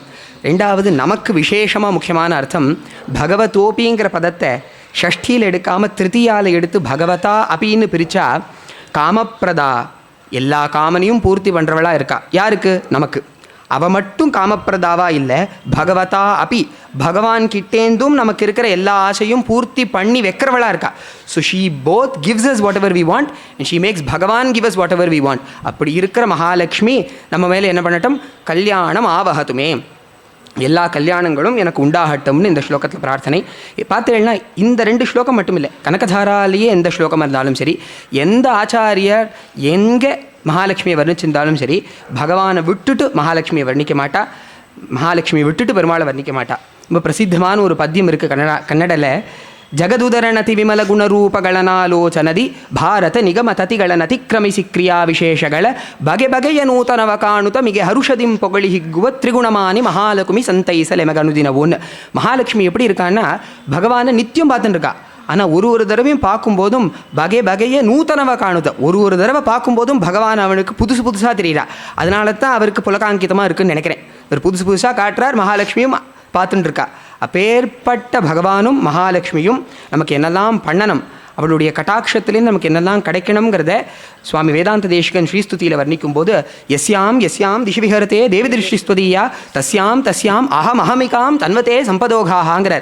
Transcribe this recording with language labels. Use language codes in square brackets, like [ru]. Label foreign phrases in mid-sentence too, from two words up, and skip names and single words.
[ta] 2வது, நமக்கு விசேஷமாக முக்கியமான அர்த்தம். பகவதோபிங்கிற பதத்தை ஷஷ்டியில் எடுக்காமல் திருத்தியால் எடுத்து பகவதா அபின்னு பிரித்தா, காமப்பிரதா எல்லா காமனையும் பூர்த்தி பண்ணுறவளா இருக்கா. யாருக்கு? நமக்கு. அவள் மட்டும் காமப்பிரதாவா இல்லை, பகவதா அப்பி பகவான் கிட்டேந்தும் நமக்கு இருக்கிற எல்லா ஆசையும் பூர்த்தி பண்ணி வைக்கிறவளா இருக்கா. [en] So she both gives us whatever we want and she makes பகவான் give us whatever we want. [ta] அப்படி இருக்கிற மகாலட்சுமி நம்ம மேலே என்ன பண்ணட்டும்? கல்யாணம் ஆவகத்துமே, எல்லா கல்யாணங்களும் எனக்கு உண்டாகட்டும்னு இந்த ஸ்லோகத்தில் பிரார்த்தனை. பார்த்தீங்கன்னா இந்த 2 ஸ்லோகம் மட்டும் இல்லை, கனகதாராலேயே எந்த ஸ்லோகம் இருந்தாலும் சரி, எந்த ஆச்சாரியர் எங்கே மகாலட்சுமியை வர்ணிச்சிருந்தாலும் சரி, பகவானை விட்டுட்டு மகாலட்சுமியை வர்ணிக்க மாட்டா, மகாலட்சுமியை விட்டுட்டு பெருமாளை வர்ணிக்க மாட்டா. ரொம்ப பிரசித்தமான ஒரு பத்தியம் இருக்குது கன்னடத்தில். [kn] ಜಗದುದರಣತಿ ವಿಮಲ ಗುಣರೂಪಗಳನಾಲೋಚನದಿ ಭಾರತ ನಿಗಮ ತತಿಗಳನತಿಕ್ರಮಿಸಿ ಕ್ರಿಯಾ ವಿಶೇಷಗಳ ಬಗೆ ಬಗೆಯ ನೂತನವ ಕಾಣುತ್ತ ಮಿಗೆ ಹರುಷದಿಂ ಪೊಗಳಿ ಹಿಗ್ಗುವ ತ್ರಿಗುಣಮಾನಿ மகாலட்சுமி சந்தைசலை மகனுதினவோன்னு. [ta] மகாலட்சுமி எப்படி இருக்கான்னா, பகவானை நித்தியம் பார்த்துட்டு இருக்கா. ஆனால் ஒரு தடவையும் பார்க்கும்போதும் வகைய நூத்தனவை காணுத. ஒரு தடவை பார்க்கும்போதும் பகவான் அவனுக்கு புதுசாக தெரியுறா. அதனால தான் அவருக்கு புலகாங்கிதமாக இருக்குன்னு நினைக்கிறேன். அவர் புதுசாக காட்டுறார், மகாலட்சுமியும் பார்த்துட்டு இருக்கா. அப்பேற்பட்ட பகவானும் மகாலட்சுமியும் நமக்கு என்னெல்லாம் பண்ணணும், அவளுடைய கட்டாட்சத்திலேருந்து நமக்கு என்னெல்லாம் கிடைக்கணுங்கிறத சுவாமி வேதாந்த தேசிகன் ஸ்ரீஸ்துதியில் வர்ணிக்கும் போது, எஸ்யாம் எஸ்யாம் திசிவிஹரத்தே தேவி திருஷ்டிஸ்துதியா தஸ்யாம் அகமிகாம் தன்வத்தே சம்பதோகாங்கிறார்.